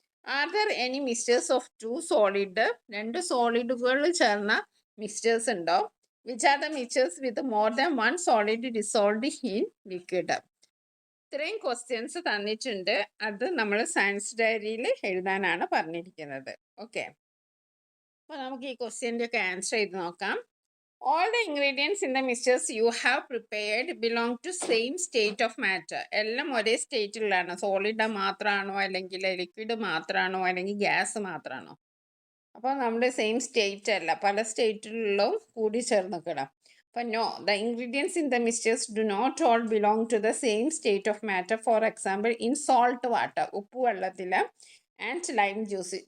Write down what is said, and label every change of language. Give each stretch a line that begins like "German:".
English: are there any mixtures of two solid,
Malayalam: രണ്ട് സോളിഡുകൾ ചേർന്ന mixtures ഉണ്ടോ?
English: Which are the mixtures with more than one solid dissolved in liquid?
Malayalam: ഇത്രയും questions തന്നിട്ടുണ്ട്. അത് നമ്മൾ സയൻസ് ഡയറിയിൽ എഴുതാനാണ് പറഞ്ഞിരിക്കുന്നത്. ഓക്കെ, അപ്പോൾ നമുക്ക് ഈ ക്വസ്റ്റ്യൻ്റെ ഒക്കെ ആൻസർ ചെയ്ത് നോക്കാം.
English: All the ingredients in the mixtures you have prepared belong to same state of matter.
Malayalam: എല്ലാം ഒരേ സ്റ്റേറ്റിലാണ്. സോളിഡ് മാത്രമാണോ, അല്ലെങ്കിൽ ലിക്വിഡ് മാത്രമാണോ, അല്ലെങ്കിൽ ഗ്യാസ് മാത്രമാണോ? അപ്പോൾ നമ്മുടെ സെയിം സ്റ്റേറ്റ് അല്ല, പല സ്റ്റേറ്റിലും കൂടി ചേർന്നിക്കണം.
English: അപ്പോൾ no, the ingredients in the mixtures do not all belong to the same state of matter. For example in salt water,
Malayalam: ഉപ്പ് വെള്ളത്തിൽ,
English: And lime juice.